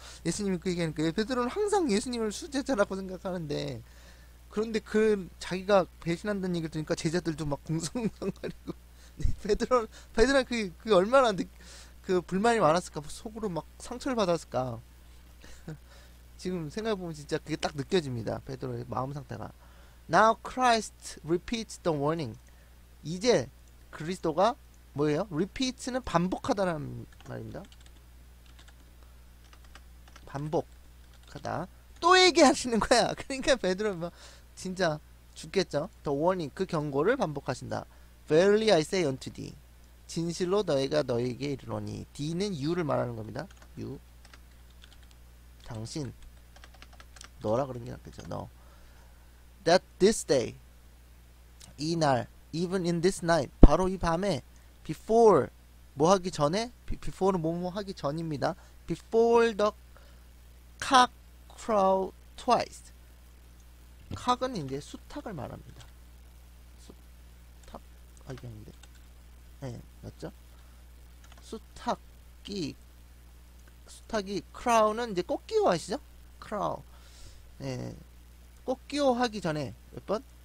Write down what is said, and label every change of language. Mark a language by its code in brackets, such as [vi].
[ko] 예수님이 그 얘기하니까 베드로는 항상 예수님을 수제자라고 생각하는데 그런데 그 자기가 배신한다는 얘기를 들으니까 제자들도 막 공성공성거리고 베드로 그 얼마나 그 불만이 많았을까 속으로 막 상처를 받았을까. 지금 생각해보면 진짜 그게 딱 느껴집니다. 베드로의 마음 상태가. [en] Now Christ repeats the warning. [ko] 이제 그리스도가 뭐예요? repeat는 반복하다라는 말입니다. 반복하다. 또 얘기하시는 거야. 그러니까 베드로 뭐 진짜 죽겠죠. [en] The warning [ko] 그 경고를 반복하신다. [en] Verily I say unto thee. [ko] 진실로 너희가 너희에게 이르노니. Th는 you를 말하는 겁니다. you. 당신. 너라 그런 게 낫겠죠. 너. [en] That this day. [ko] 이 날. [en] Even in this night. [ko] 바로 이 밤에. Before. 뭐 하기 전에. Before는 뭐뭐 하기 전입니다. [en] Before the cock crow twice. [ko] cock은 이제 수탉을 말합니다. 수탉. 이게 아닌데. 네, 맞죠? 수탉이 crow는 이제 꽃기호 아시죠? crow. 네. 꽃기호 하기 전에 몇 번?